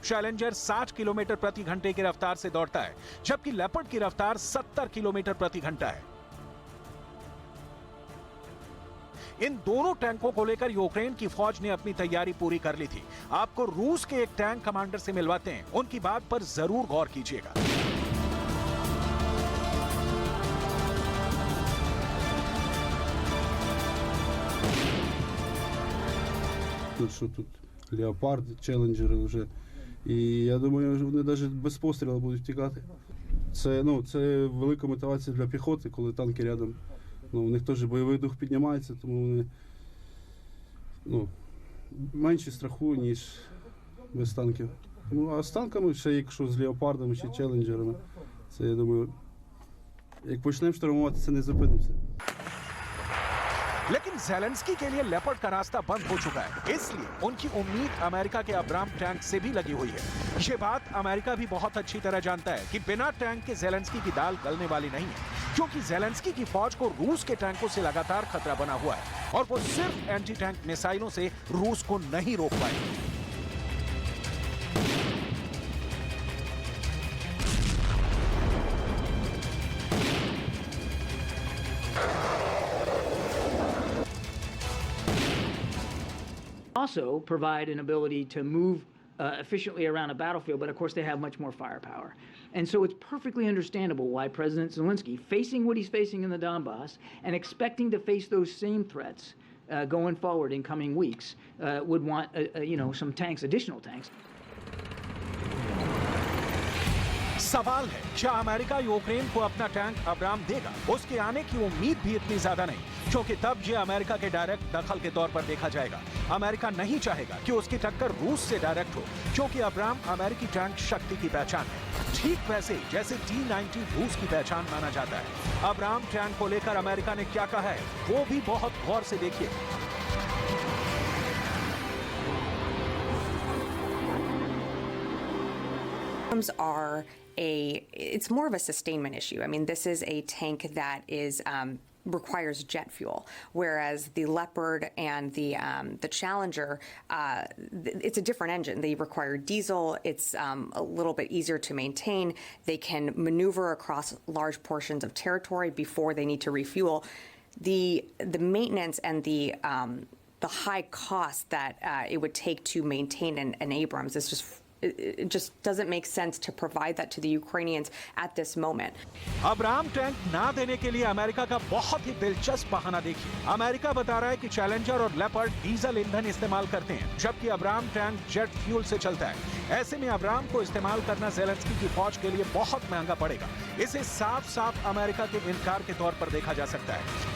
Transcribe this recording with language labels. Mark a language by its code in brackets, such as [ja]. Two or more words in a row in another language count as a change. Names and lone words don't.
[hi] चैलेंजर 60 किलोमीटर प्रति घंटे की रफ्तार से दौड़ता है, जबकि लेपर्ड की रफ्तार 70 किलोमीटर प्रति घंटा है। इन दोनों टैंकों को लेकर यूक्रेन की फौज ने अपनी तैयारी पूरी कर ली थी। आपको रूस के एक टैंक कमांडर से मिलवाते हैं, उनकी बात पर जरूर गौर कीजिएगा। [uk] Що тут леопарди, челенджери вже. І я думаю, вони навіть без пострілу будуть втікати. Це велика мотивація для піхоти, коли танки рядом. У них теж бойовий дух піднімається, тому вони менші страху, ніж без танків. Ну, а з танками, ще якщо з леопардами чи челенджерами, це, я думаю, як почнемо штурмувати, це не зупинимося. [hi] लेकिन ज़ेलेंस्की के लिए लेपर्ड का रास्ता बंद हो चुका है, इसलिए उनकी उम्मीद अमेरिका के अब्राम टैंक से भी लगी हुई है। ये बात अमेरिका भी बहुत अच्छी तरह जानता है कि बिना टैंक के ज़ेलेंस्की की दाल गलने वाली नहीं है, क्योंकि ज़ेलेंस्की की फौज को रूस के टैंकों से लगातार खतरा बना हुआ है और वो सिर्फ [en] anti tank [hi] मिसाइलों से रूस को नहीं रोक पाएंगे। [en] also provide an ability to move efficiently around a battlefield, but of course they have much more firepower. And so it's perfectly understandable why President Zelensky, facing what he's facing in the Donbass and expecting to face those same threats going forward in coming weeks, would want some tanks, additional tanks. [hi] सवाल है, क्या अमेरिका यूक्रेन को अपना टैंक अब्राम देगा? उसके आने की उम्मीद भी इतनी ज्यादा नहीं, क्योंकि तब ये अमेरिका के डायरेक्ट दखल के तौर पर देखा जाएगा। अमेरिका नहीं चाहेगा कि उसकी टक्कर रूस से डायरेक्ट हो, क्योंकि अब्राम अमेरिकी टैंक शक्ति की पहचान है, ठीक वैसे जैसे T-90 रूस की पहचान माना जाता है। अब्राम टैंक को लेकर अमेरिका ने क्या कहा है, वो भी बहुत गौर से देखिए। [en] It's more of a sustainment issue. I mean, this is a tank that requires jet fuel, whereas the Leopard and the Challenger, it's a different engine. They require diesel. It's a little bit easier to maintain. They can maneuver across large portions of territory before they need to refuel. The maintenance and the high cost that it would take to maintain an Abrams is just. It just doesn't make sense to provide that to the Ukrainians at this moment. [hi] अब्राम टैंक ना देने के लिए अमेरिका का बहुत ही दिलचस्प बहाना देखिए। अमेरिका बता रहा है कि चैलेंजर और लेपर्ड डीजल ईंधन इस्तेमाल करते हैं, जबकि अब्राम टैंक [en] jet fuel [hi] से चलता है। ऐसे में अब्राम को इस्तेमाल करना ज़ेलेंस्की की फौज के लिए बहुत महंगा पड़ेगा। इसे साफ-साफ अमेरिका के इनकार के तौर पर देखा जा सकता है।